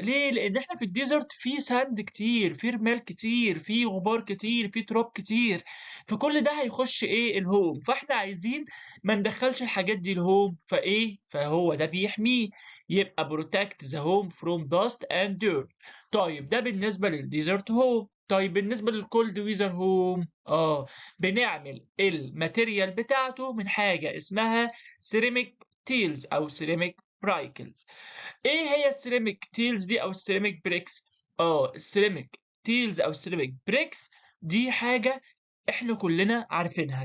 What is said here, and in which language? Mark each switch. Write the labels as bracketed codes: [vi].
[ar] ليه؟ لان احنا في الديزرت في ساند كتير، في رمال كتير، في غبار كتير، في تراب كتير، فكل ده هيخش ايه؟ الهوم. فاحنا عايزين ما ندخلش الحاجات دي الهوم، فهو ده بيحميه. [en] يبقى protect the home from dust and dirt. [ar] طيب ده بالنسبة للديزرت هوم. طيب بالنسبة للكولد ويزر هوم، بنعمل الماتيريال بتاعته من حاجة اسمها سيراميك تيلز أو سيراميك برايكلز. إيه هي السيراميك تيلز دي أو السيراميك بريكس؟ السيراميك تيلز أو السيراميك بريكس دي حاجة إحنا كلنا عارفينها.